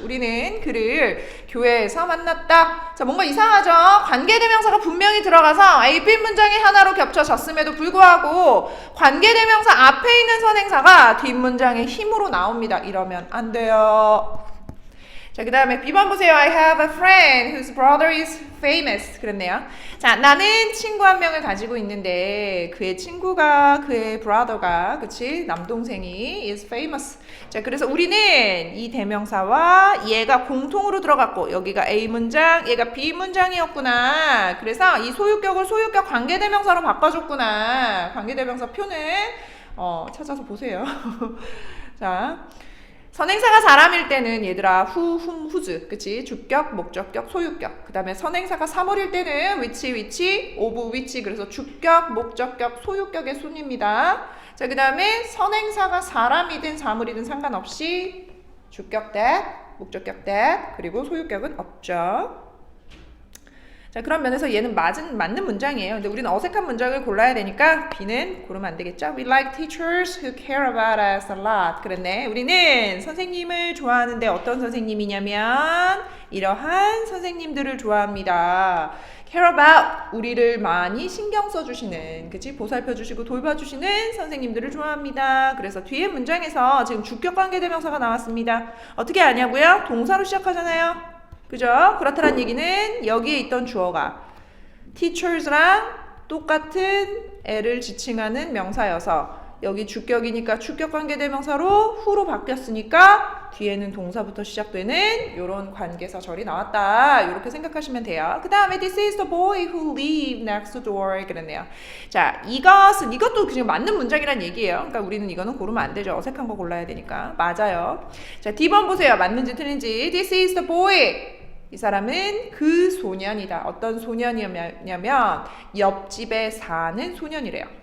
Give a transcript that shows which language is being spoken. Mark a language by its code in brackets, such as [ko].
[ko] 우리는 그를 교회에서 만났다. 자, 뭔가 이상하죠? 관계대명사가 분명히 들어가서 AP 문장이 하나로 겹쳐졌음에도 불구하고 관계대명사 앞에 있는 선행사가 뒷문장의 힘으로 나옵니다. 이러면 안 돼요. 자, 그 다음에 B번 보세요. [en] I have a friend whose brother is famous. [ko] 그랬네요. 자, 나는 친구 한 명을 가지고 있는데 그의 친구가, 그의 brother가, 그치? 남동생이 is famous. 자, 그래서 우리는 이 대명사와 얘가 공통으로 들어갔고 여기가 A 문장, 얘가 B 문장이었구나. 그래서 이 소유격을 소유격 관계대명사로 바꿔줬구나. 관계대명사 표는 찾아서 보세요. 자, 선행사가 사람일 때는 얘들아 후, 훔, 후즈, 그치? 주격, 목적격, 소유격. 그 다음에 선행사가 사물일 때는 [en] which, of which. [ko] 그래서 주격, 목적격, 소유격의 순입니다. 자, 그 다음에 선행사가 사람이든 사물이든 상관없이 주격 that, 목적격 that, 그리고 소유격은 없죠. 자, 그런 면에서 얘는 맞는 문장이에요. 근데 우리는 어색한 문장을 골라야 되니까 B는 고르면 안 되겠죠? [en] We like teachers who care about us a lot. [ko] 그랬네. 우리는 선생님을 좋아하는데 어떤 선생님이냐면 이러한 선생님들을 좋아합니다. care about, 우리를 많이 신경 써주시는, 그치? 보살펴주시고 돌봐주시는 선생님들을 좋아합니다. 그래서 뒤에 문장에서 지금 주격 관계대명사가 나왔습니다. 어떻게 아냐고요? 동사로 시작하잖아요. 그죠? 그렇다는 얘기는 여기에 있던 주어가 teachers랑 똑같은 애를 지칭하는 명사여서 여기 주격이니까 주격 관계대명사로 후로 바뀌었으니까 뒤에는 동사부터 시작되는 이런 관계사절이 나왔다. 이렇게 생각하시면 돼요. 그 다음에 [en] this is the boy who lived next door. [ko] 그랬네요. 자, 이것도 그냥 맞는 문장이란 얘기예요. 그러니까 우리는 이거는 고르면 안 되죠. 어색한 거 골라야 되니까. 맞아요. 자, D번 보세요. 맞는지 틀린지. [en] This is the boy. [ko] 이 사람은 그 소년이다. 어떤 소년이냐면 옆집에 사는 소년이래요.